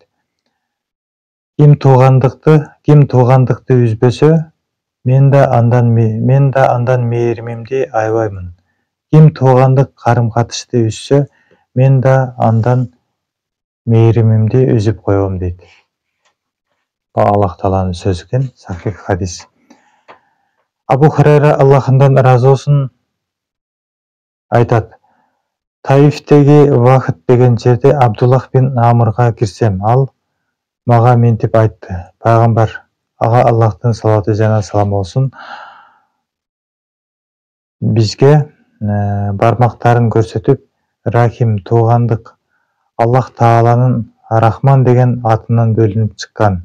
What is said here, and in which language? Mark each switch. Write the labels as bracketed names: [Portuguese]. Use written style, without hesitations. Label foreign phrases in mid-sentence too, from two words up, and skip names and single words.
[Kyrgyz] Ким туугандыкты үзбөсө, мен да андан мээримимди аябаймын. Ким туугандык карым катышты үзсө, мен да андан мээримимди үзүп коем дейт. Аллах Тааланын сөзү экен, сахих хадис. Абу Хурайра Аллахындан ыраазы болсун айтат: Таифтеги Вахид деген жерде Абдуллах бин Амрга кирсем, ал мага мынтип айтты: Пайгамбар, ага Аллахтын салаваты жана саламы болсун, бизге бармактарын көрсөтүп, Рахим, туугандык Аллах Тааланын Рахман деген атынан бөлүнүп чыккан.